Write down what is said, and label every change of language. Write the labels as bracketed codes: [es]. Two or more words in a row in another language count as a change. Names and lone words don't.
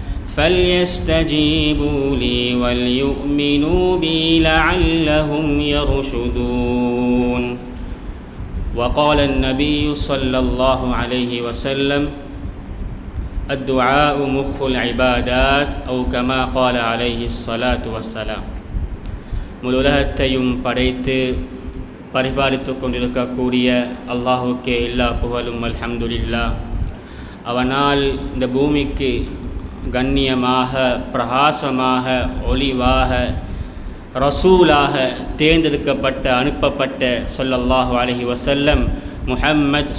[ar] فليستجيبوا لي وليؤمنوا بي لعلهم يرشدون وقال النبي صلى الله عليه وسلم الدعاء مخ العبادات أو كما قال عليه الصلاة والسلام [ta] முழுலகத்தையும் படைத்து பரிபாலித்து கொண்டிருக்கக்கூடிய அல்லாஹுக்கே எல்லா புகழும் அல்ஹம்துலில்லாஹ். அவனால் இந்த பூமிக்கு கண்ணியமாக பிரகாசமாக ஒளிவாக ரசூலாக தேர்ந்தெடுக்கப்பட்ட அனுப்பப்பட்ட [ar] صلى الله عليه وسلم [ta] முஹம்மத்